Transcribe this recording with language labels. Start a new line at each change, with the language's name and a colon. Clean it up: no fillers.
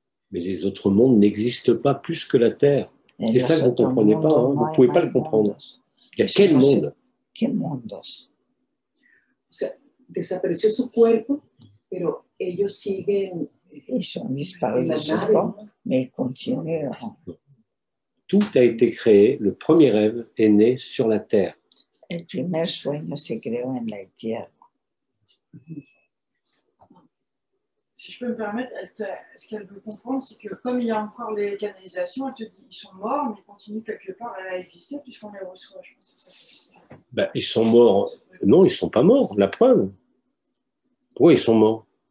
French: Mais les autres mondes n'existent pas plus que la Terre. C'est ça que vous ne comprenez pas, hein. Vous ne pouvez pas le comprendre. Il y a quel monde?
Spanish: ¿Qué mundos? O sea, desapareció su cuerpo, pero ellos siguen
French: Ils ont disparu de ce corps, mais ils continueront. Tout a été créé, le premier rêve est né sur la terre.
Spanish: El primer sueño se creó en la tierra.
French: Si je peux me permettre, ce qu'elle veut comprendre, c'est que comme il y a encore les canalisations, elle te dit ils sont morts, mais ils continuent quelque part à exister puisqu'on les reçoit. Je pense que c'est ça. Ben, ils sont morts. Non, ils ne sont pas morts, la preuve. Pourquoi ils sont morts?